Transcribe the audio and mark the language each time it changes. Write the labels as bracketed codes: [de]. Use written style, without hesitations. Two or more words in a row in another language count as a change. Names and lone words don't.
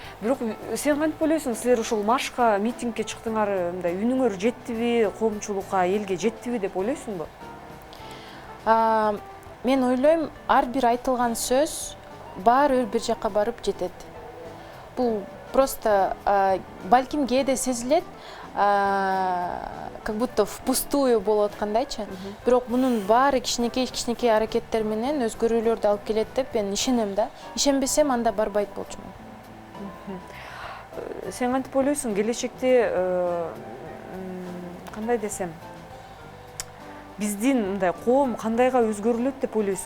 [ky] Бирок сен кантип ойлойсуң, силер ушул маршка, митингге чыктыңар, мындай үнүңөр жеттиби, коомчулукка, элге жеттиби деп ойлойсуңбу? Мен ойлойм, ар бир айтылган сөз баары бир жакка барып жетет. Бул просто балким кээде сезилет, [ru] как будто впустую [ky] болуп аткандайчы. Бирок мунун баары кичинекей аракеттер менен өзгөрүүлөрдү алып келет деп мен ишенем да. Ишенбесем, анда барбайт болчумун. Сен кантип ойлойсуң, келечекте кандай десем, биздин мындай коом кандайга өзгөрүлөт деп ойлойсуң?